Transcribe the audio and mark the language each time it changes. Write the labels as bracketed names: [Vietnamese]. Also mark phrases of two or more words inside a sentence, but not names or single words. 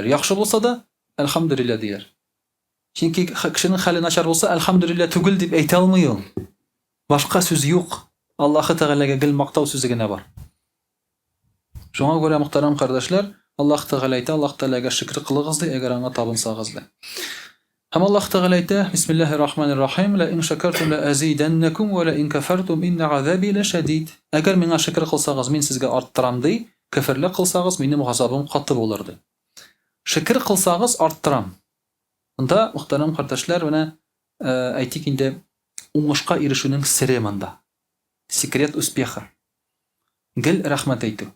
[Tatar] Яхшы булса да, әлхәмдүлилләh диләр. Чөнки кешенең хәле начар булса, әлхәмдүлилләh түгел дип әйтә алмый ул. Башка сүз юк. Аллаһы Тәгаләгә гел мактау сүзе генә бар. Шуңа күрә мөхтәрәм кардәшләр, Аллаһ Тәгалә әйтә, Аллаһ Тәгаләгә шөкр кылыгыз ди, әгәр аңа табынсагыз ди. Һәм Аллаһ Тәгалә әйтә, [Arabic] بسم الله الرحمن الرحيم، لئن شكرتم لأزيدنكم ولئن كفرتم إن عذابي لشديد. [Tatar] Әгәр миңа шөкр кылсагыз, мин сезгә арттырам ди, кафирлек кылсагыз, минем газабым каты булыр ди. Шөкр кылсагыз, арттырам. Монда мөхтәрәм кардәшләр, менә әйтик инде уңышка ирешүнең сире монда. [Russian] Секрет успеха. [Tatar] Гел рәхмәт әйтү.